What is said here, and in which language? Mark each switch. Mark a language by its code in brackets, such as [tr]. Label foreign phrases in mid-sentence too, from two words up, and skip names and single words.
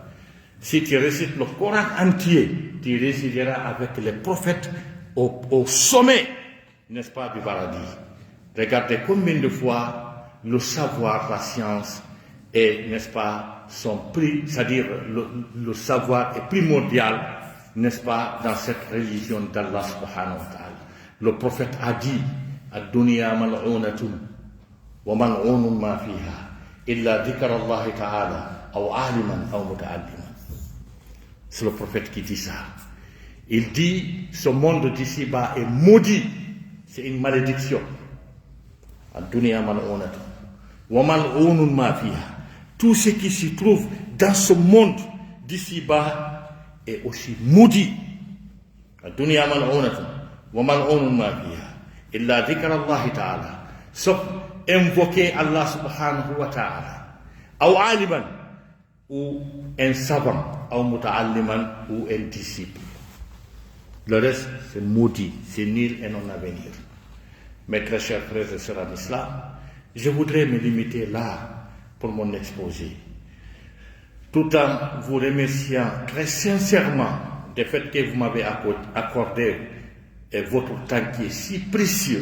[fr] Si tu récites le Coran entier, tu réciteras avec les prophètes au sommet, n'est-ce pas, du paradis. Regardez combien de fois le savoir, la science, est, n'est-ce pas, c'est-à-dire le savoir est primordial, n'est-ce pas, dans cette religion d'Allah [ar] سبحانه وتعالى. [fr] Le prophète a dit, [ar] الدنيا ملعونة وملعون ما فيها إلا ذكر الله تعالى أو عالما أو متعلما. [fr] C'est le prophète qui dit ça. Il dit, ce monde d'ici-bas est maudit. C'est une malédiction. [ar] الدنيا ملعونة وملعون ما فيها. [fr] Tout ce qui s'y trouve dans ce monde d'ici-bas est aussi maudit. [ar] الدنيا ملعونة وملعون ما فيها إلا ذكر الله تعالى. [fr] Sauf invoquer Allah [ar] سبحانه وتعالى. أو عالما, [fr] ou un savant, [ar] أو متعلما, [fr] ou un disciple. Le reste, c'est maudit, c'est nul et non à venir. Mes très chers frères et sœurs en islam, je voudrais me limiter là pour mon exposé, tout en vous remerciant très sincèrement du fait que vous m'avez accordé votre temps qui est si précieux.